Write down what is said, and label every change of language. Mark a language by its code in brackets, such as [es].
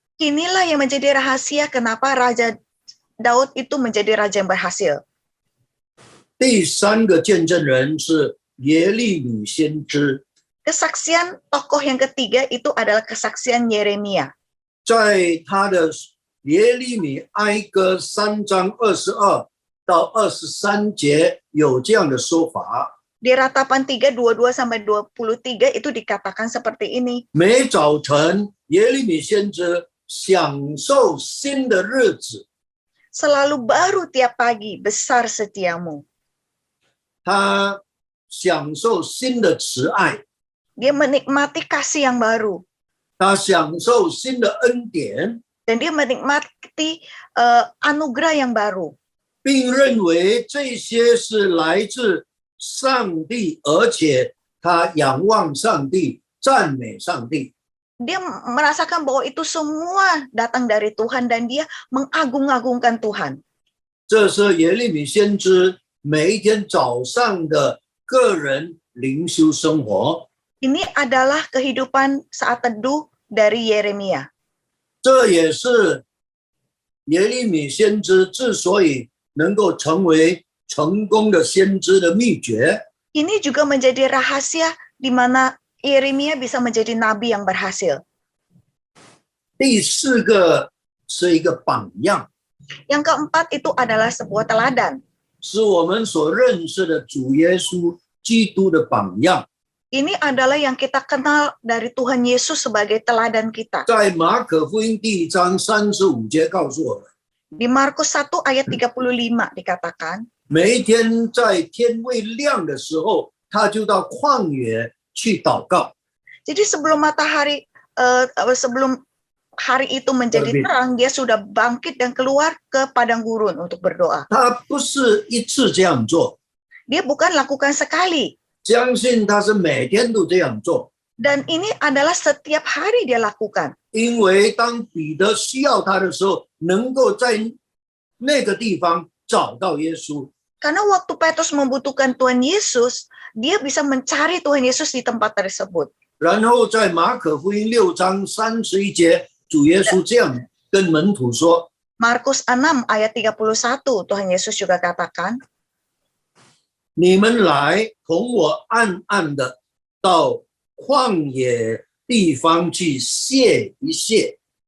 [id] Inilah yang menjadi rahasia kenapa Raja Daud itu menjadi raja yang berhasil. [zh] 第3个见证人是耶利米先知， [id] Kesaksian tokoh yang ketiga itu adalah kesaksian Yeremia. [zh] 在他的耶利米哀歌3章22到23节有这样的说法： [id] Di Ratapan 3, 22 sampai 23 itu dikatakan seperti ini. [zh] 每早晨耶利米先知享受新的日子， [id] selalu baru tiap pagi, besar setiamu. [zh] 他享受新的慈爱， [id] Dia menikmati kasih yang baru. [zh] 他享受新的恩典， [id] Dan dia menikmati anugerah yang baru. [zh] 并认为这些是来自上帝，而且他仰望上帝，赞美上帝。 [id] Dia merasakan bahwa itu semua datang dari Tuhan dan dia mengagung-agungkan Tuhan. [zh] 这是耶利米先知每一天早上的个人灵修生活。 [id] Ini adalah kehidupan saat teduh dari Yeremia. [zh] 这也是耶利米先知之所以能够成为成功的先知的秘诀。 [id] Ini juga menjadi rahasia di mana Yeremia bisa menjadi nabi yang berhasil. [zh] 第四个是一个榜样， [id] Yang keempat itu adalah sebuah teladan. [zh] 是我们所认识的主耶稣基督的榜样。 [id] Ini adalah yang kita kenal dari Tuhan Yesus sebagai teladan kita. [zh] 在马可福音第1章35节告诉我们， [id] Di Markus 1 ayat 35 dikatakan, [zh] 每一天在天未亮的时候，他就到旷野去祷告。 [id] jadi sebelum sebelum hari itu menjadi Terbit. terang, dia sudah bangkit dan keluar ke padang gurun untuk berdoa. [zh] 他不是一次这样做， [id] Dia bukan lakukan sekali, [zh] 相信他是每天都这样做。 [id] dan ini adalah setiap hari dia lakukan. [zh] 因为当彼得需要他的时候，能够在那个地方找到耶稣。 [id] Karena waktu Petrus membutuhkan Tuhan Yesus, dia bisa mencari Tuhan Yesus di tempat tersebut. [zh] 然后在马可福音6章31节，主耶稣这样跟门徒说： [id] Markus 6 ayat 31, Tuhan Yesus juga katakan, [zh] 你们来同我暗暗的到旷野地方去歇一歇。